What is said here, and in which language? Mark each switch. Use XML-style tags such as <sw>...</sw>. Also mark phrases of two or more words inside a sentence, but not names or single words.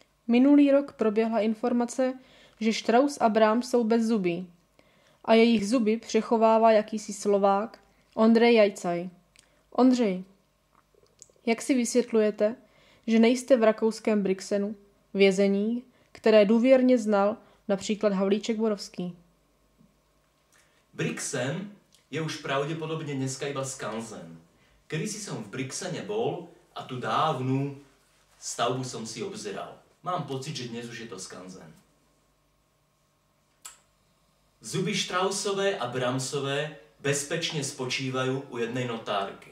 <cs>Minulý rok proběhla informace, že Strauss a Brahms jsou bezzubí a jejich zuby přechovává jakýsi Slovák Ondřej Jajcaj. Ondřej, jak si vysvětlujete, že nejste v rakouském Brixenu, vězení, které důvěrně znal například Havlíček Borovský?</cs> <sk>Brixen je už pravdepodobne dneska iba skanzen. Kedysi som v Brixene bol a tú dávnu stavbu som si obzeral. Mám pocit, že dnes už je to skanzen. Zuby Straussové a Brahmsové bezpečne spočívajú u jednej notárky.</sk>